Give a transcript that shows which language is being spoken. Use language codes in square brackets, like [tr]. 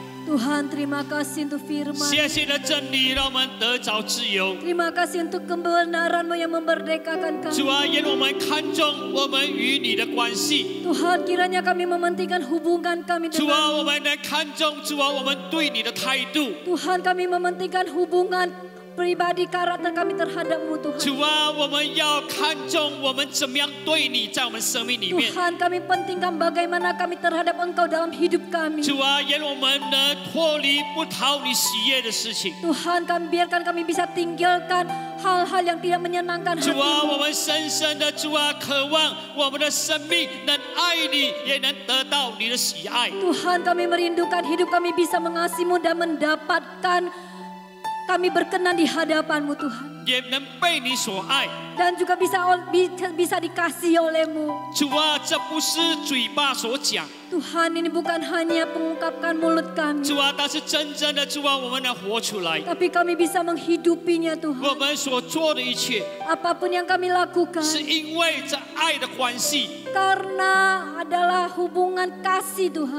[id] Tuhan, terima kasih untuk firman. [zh] 谢谢你的真理，让我们得着自由。 [id] Terima kasih untuk kebenaran-Mu yang memerdekakan kami. [zh] 主啊，愿我们看重我们与你的关系。 [id] Tuhan, kiranya kami mementingkan hubungan kami [zh] 主啊，我 [id] dengan-Mu. [zh] 们来看重主啊，我们对你的态度。 [id] Tuhan, kami mementingkan hubungan pribadi karakter kami terhadap-Mu, Tuhan. [zh] 主啊，我们要看重我们怎么样对你，在我们生命里面。 [id] Tuhan, kami pentingkan bagaimana kami terhadap Engkau dalam hidup kami. [zh] 主啊，愿我们能脱离不讨你喜悦的事情。 [id] Tuhan, biarkan kami bisa tinggalkan hal-hal yang tidak menyenangkan [zh] 主啊，我们深深的主啊，渴望我们的生命能爱你，也能得到你的喜爱。 [id] Tuhan, kami merindukan hidup kami bisa mengasihi-Mu dan mendapatkan kami berkenan di hadapan-Mu, Tuhan. [zh] 也能被你所爱。 [id] Dan juga bisa dikasihi oleh-Mu. [zh] 主啊，这不是嘴巴所讲， [id] Tuhan, ini bukan hanya mengungkapkan mulut kami, [zh] 主啊，但是真正的主啊，我们能活出来。 [id] tapi kami bisa menghidupinya, [zh] 我 [id] Tuhan. [zh] 们所做的一切， [id] Apapun yang kami lakukan, [zh] 是因为这爱的关系。 [id] karena adalah hubungan kasih, Tuhan.